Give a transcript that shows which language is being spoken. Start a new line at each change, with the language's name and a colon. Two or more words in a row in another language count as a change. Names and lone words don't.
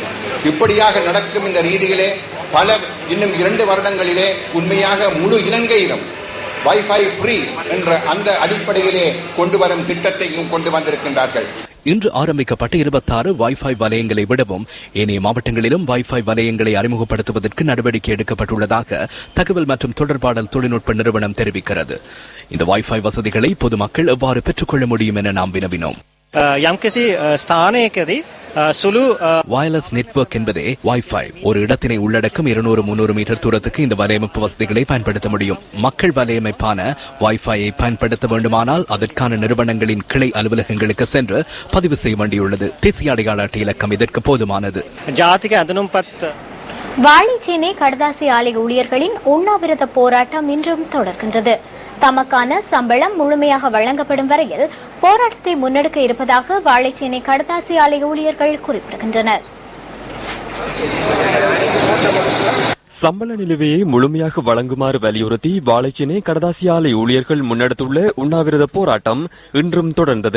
Tamil: இப்படியாக நடக்கும் இந்த ரீதியிலே பல இன்னும் 2 வருடங்களிலே உண்மையாக முழு இலங்கையிலும்
English: WiFi free
Tamil: என்ற அந்த அடிப்படையிலே கொண்டு வரும் திட்டத்தையும் கொண்டு வந்திருக்கின்றார்கள். இன்று ஆரம்பிக்கப்பட்ட 26 வைஃபை வலயங்களை விடவும் ஏனைய மாவட்டங்களிலும் வைஃபை வலயங்களை அறிமுகப்படுத்துவதற்கு நடவடிக்கை எடுக்கப்பட்டுள்ளதாக தகவல் மற்றும் தொடர்பாடல் தொழில்நுட்ப நிறுவனம் தெரிவிக்கிறது. இந்த வைஃபை வசதிகளை பொதுமக்கள் எவ்வாறு பெற்றுக்கொள்ள முடியும் என நாம் வினவினோம்.
Sinhala: යම්කිසි ස්ථානයකදී සුළු
English: wireless network
Tamil: என்பதே வைஃபை. ஒரு இடத்தினை உள்ளடக்கும் 200-300 மீட்டர் தூரத்துக்கு இந்த வலையமைப்பு வசதிகளை பயன்படுத்த முடியும். மக்கள் வலையமைப்பான வைஃபையை பயன்படுத்த வேண்டுமானால் அதற்கான நிறுவனங்களின் கிளை அலுவலகங்களுக்கு சென்று பதிவு செய்ய வேண்டியுள்ளது. தேசிய அடையாள அட்டை இலக்கம் இதற்கு போதுமானது.
Sinhala: ජාතික ඇඳුම්පත්
Tamil: வாழைச்சேனை கடதாசி ஆலை ஊழியர்களின் உண்ணாவிரத போராட்டம் இன்றும் தொடர்கின்றது. தமக்கான சம்பளம் முழுமையாக வழங்கப்படும் வரையில் போராட்டத்தை முன்னெடுக்க இருப்பதாக வாழைச்சேனை கடதாசி ஆலை ஊழியர்கள் குறிப்பிடுகின்றனர். சம்பள நிலுவையை முழுமையாக வழங்குமாறு வலியுறுத்தி வாழைச்சேனை கடதாசி ஆலை ஊழியர்கள் முன்னெடுத்துள்ள உண்ணாவிரத போராட்டம் இன்றும் தொடர்ந்தது.